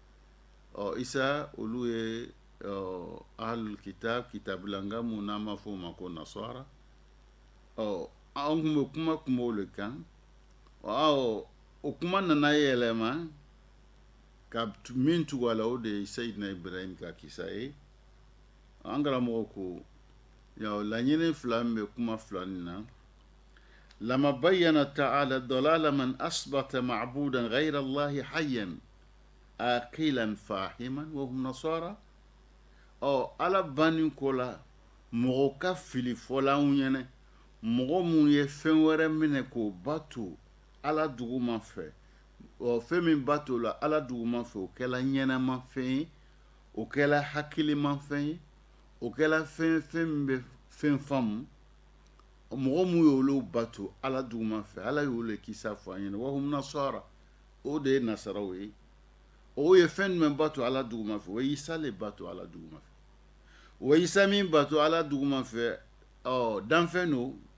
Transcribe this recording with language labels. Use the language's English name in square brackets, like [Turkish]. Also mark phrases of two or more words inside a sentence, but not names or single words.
[Bambara] isa olu ye [Arabic] أهل الكتاب [Bambara] kitabilanga mun n'an b'a fɔ o ma ko nasara an kun bɛ kuma o le kan o kuma nana yɛlɛma ka min tugu a la o de ye seydina ibrahim ka kisa ye an karamɔgɔ ko laɲini fila min bɛ kuma fila nin na [Arabic] لما بين تعالى ضلال من أثبت معبودا غير الله حيا عاقلا فاهما وهم نصارى [Bambara] ala bani ko la mɔgɔ ka fili fɔlanw ɲɛnɛ mɔgɔ mun ye fɛn wɛrɛ minɛ k'o bato ala duguman fɛ fɛn min bato la ala duguman fɛ o kɛla ɲɛnama fɛn ye o kɛla hakiliman fɛn ye o kɛla fɛn min bɛ fɛn faamu mɔgɔ mun y'olu bato ala duguman fɛ ala y'olu kisa fɔ an ɲɛna [Arabic] وهم نصارى [Bambara] o de ye nasaraw ye o ye fɛn jumɛn bato ala duguman fɛ o ye isa le bato ala duguman fɛ o ye isa min bato ala duguman fɛ danfɛn no